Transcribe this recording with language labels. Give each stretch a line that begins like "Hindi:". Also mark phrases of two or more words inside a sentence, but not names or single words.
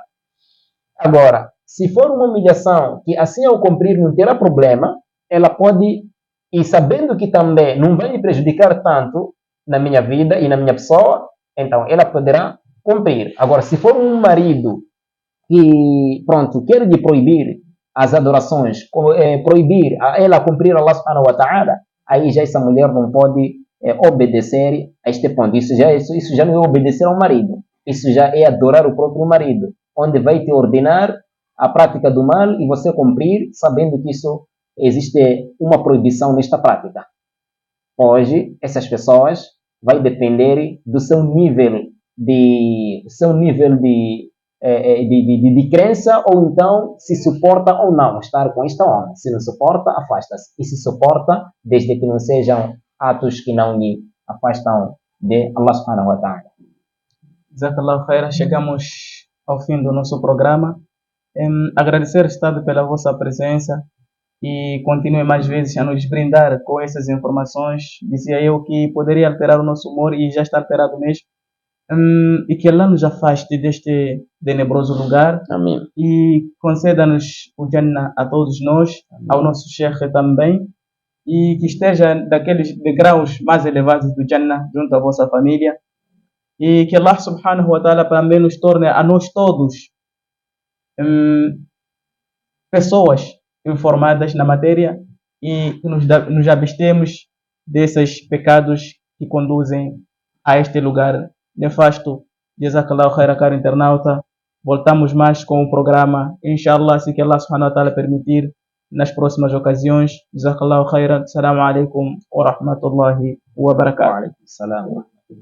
Portuguese: Agora, se for uma humilhação que assim ao cumprir não terá problema, ela pode, e sabendo que também não vai me prejudicar tanto na minha vida e na minha pessoa, então ela poderá cumprir. Agora, se for um marido que, pronto, quer lhe proibir as adorações, proibir a ela cumprir
Arabic: الله سبحانه وتعالى,
Portuguese: aí já essa mulher não pode obedecer a este ponto. Isso já não é obedecer ao marido, isso já é adorar o próprio marido, onde vai te ordenar a prática do mal e você cumprir, sabendo que isso existe uma proibição nesta prática. Hoje, essas pessoas vai depender do seu nível de crença, ou então se suporta ou não estar com esta homem. Se não suporta, afasta-se. E se suporta, desde que não sejam atos que não lhe afastam de
Arabic: الله سبحانه وتعالى. جزاك الله خيرا,
Portuguese: chegamos ao fim do nosso programa. Agradecer, Estado, pela vossa presença e continue mais vezes a nos brindar com essas informações. Dizia eu que poderia alterar o nosso humor e já está alterado mesmo. E que Allah nos afaste deste tenebroso lugar. Amém. E conceda-nos o Jannah a todos nós, amém, ao nosso Sheikh também, e que esteja daqueles degraus mais elevados do Jannah junto à vossa família, e que
Arabic: الله سبحانه وتعالى
Portuguese: também nos torne a nós todos pessoas informadas na matéria e que nos abstemos desses pecados que conduzem a este lugar nefasto.
Arabic: جزاك الله خيرا,
Portuguese: caro internauta. Voltamos mais com o programa, inshallah, se que
Arabic: الله سبحانه وتعالى
Portuguese: permitir, nas próximas ocasiões.
Arabic: جزاك الله خيرا. السلام عليكم ورحمة الله وبركاته.